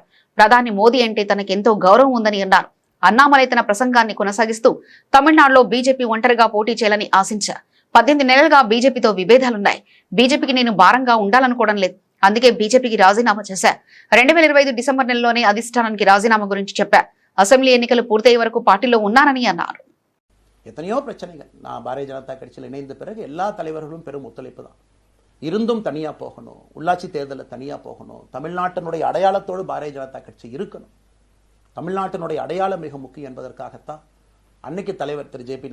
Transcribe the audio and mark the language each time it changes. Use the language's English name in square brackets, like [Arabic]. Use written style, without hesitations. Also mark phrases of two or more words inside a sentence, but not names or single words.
[Telugu] ప్రధాని మోదీ అంటే తనకెంతో గౌరవం ఉందని అన్నారు. అన్నామలై తన ప్రసంగాన్ని కొనసాగిస్తూ తమిళనాడులో బీజేపీ ఒంటరిగా పోటీ చేయాలని ఆశించారు. 18 నెలలుగా బీజేపీతో విభేదాలున్నాయి. బీజేపీకి నేను భారంగా ఉండాలనుకోవడం లేదు. అందుకే బీజేపీకి రాజీనామా చేశారు. 2025 డిసెంబర్ నెలలోనే అధిష్టానానికి రాజీనామా గురించి చెప్పారు. అసెంబ్లీ ఎన్నికలు పూర్తయ్యే వరకు పార్టీలో ఉన్నానని అన్నారు. [Tamil] எத்தனையோ பிரச்சனைகள் நான் பாரதிய ஜனதா கட்சியில் இணைந்த பிறகு எல்லா தலைவர்களும் பெரும் ஒத்துழைப்பு தான். இருந்தும் தனியாக போகணும், உள்ளாட்சி தேர்தலில் தனியாக போகணும், தமிழ்நாட்டினுடைய அடையாளத்தோடு பாரதிய ஜனதா கட்சி இருக்கணும், தமிழ்நாட்டினுடைய அடையாளம் மிக முக்கியம் என்பதற்காகத்தான் அன்னைக்கு தலைவர் திரு ஜே.பி.